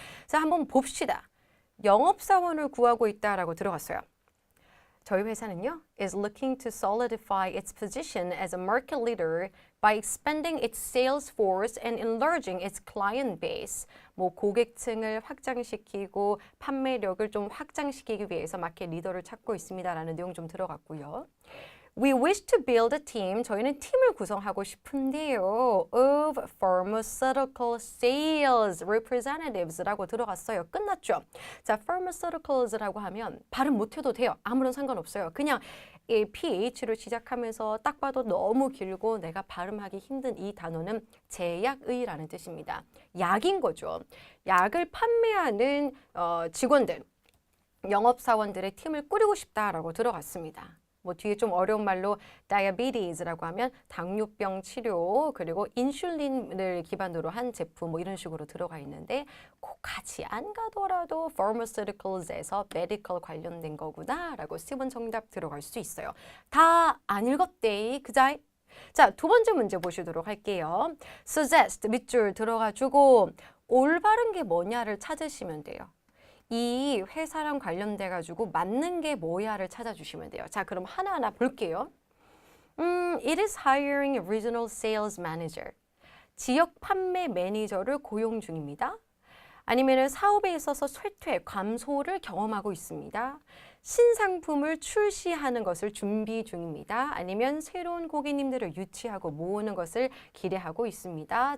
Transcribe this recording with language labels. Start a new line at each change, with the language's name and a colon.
Korean: 자, 한번 봅시다. 영업사원을 구하고 있다라고 들어갔어요. 저희 회사는요,
English: is looking to solidify its position as a market leader by expanding its sales force and enlarging its client base.
Korean: 뭐 고객층을 확장시키고 판매력을 좀 확장시키기 위해서 마켓 리더를 찾고 있습니다라는 내용 좀 들어갔고요.
English: We wish to build a team.
Korean: 저희는 팀을 구성하고 싶은데요.
English: Of pharmaceutical sales representatives
Korean: 라고 들어갔어요. 끝났죠? 자, pharmaceuticals라고 하면 발음 못해도 돼요. 아무런 상관없어요. 그냥 이 PH로 시작하면서 딱 봐도 너무 길고 내가 발음하기 힘든 이 단어는 제약의라는 뜻입니다. 약인 거죠. 약을 판매하는 직원들, 영업사원들의 팀을 꾸리고 싶다라고 들어갔습니다. 뭐 뒤에 좀 어려운 말로 diabetes라고 하면 당뇨병 치료 그리고 인슐린을 기반으로 한 제품 뭐 이런 식으로 들어가 있는데 꼭 같이 안 가더라도 pharmaceuticals에서 medical 관련된 거구나라고 10번 정답 들어갈 수 있어요. 다 안 읽었대 그자? 자, 두 번째 문제 보시도록 할게요. suggest 밑줄 들어가지고 올바른 게 뭐냐를 찾으시면 돼요. 이 회사랑 관련돼 가지고 맞는 게 뭐야를 찾아주시면 돼요. 자, 그럼 하나하나 볼게요.
English: It is hiring a regional sales manager.
Korean: 지역 판매 매니저를 고용 중입니다. 아니면 사업에 있어서 쇠퇴, 감소를 경험하고 있습니다. 신상품을 출시하는 것을 준비 중입니다. 아니면 새로운 고객님들을 유치하고 모으는 것을 기대하고 있습니다.